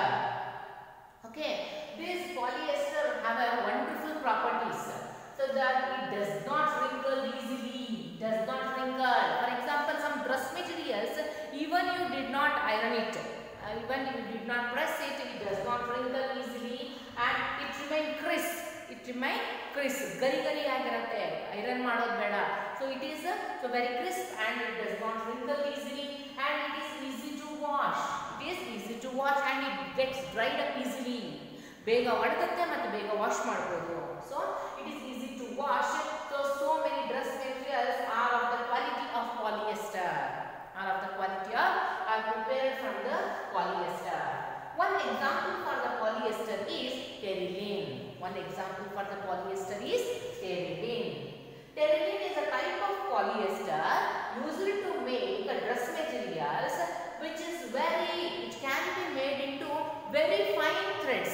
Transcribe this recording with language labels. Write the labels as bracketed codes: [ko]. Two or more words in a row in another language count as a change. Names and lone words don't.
[en] Okay, these polyester have a wonderful properties, so that it does not wrinkle easily. It does not wrinkle. For example, some dress materials, even you did not iron it, even you did not press it, it does not wrinkle easily and it remain crisp. It remain crisp. [kn] ಗರಿ ಗರಿ ಆಗಿರುತ್ತೆ. ಐರನ್ ಮಾಡೋದ್ ಬೇಡ. [en] So it is so very crisp and it does not wrinkle easily and it is easy to wash. It is easy to wash and it gets dried up easily. [kn] Bega ಒಣಗುತ್ತೆ ಮತ್ತು ಬೇಗ ವಾಶ್ ಮಾಡಬಹುದು. [en] So it is easy to wash. So many dress materials are of the quality of polyester. Are prepared from the polyester. One example for the polyester is terylene. Terylene is a type of polyester used to make dress materials which can be made into very fine threads.